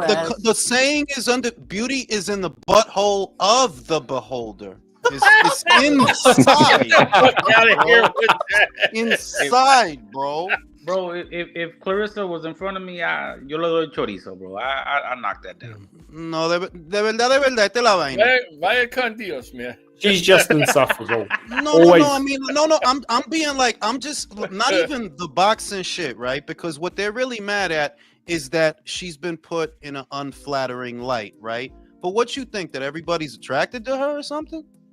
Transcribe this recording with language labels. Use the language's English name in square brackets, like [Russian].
[English] beholder. the saying is under beauty is in the butthole of the beholder. It's inside. Fuck out of here with that. Inside, bro. Bro, if Clarissa was in front of me, [Spanish] yo le doy chorizo, [English] bro. I knock that down. [Spanish] No, de verdad, esta es la vaina. Vaya con Dios, man. [English] She's just insufferable. No, Always. I mean, no. I'm being like, I'm just not even the boxing shit, right? Because what they're really mad at is that she's been put in an unflattering light, right? But what you think, that everybody's attracted to her or something?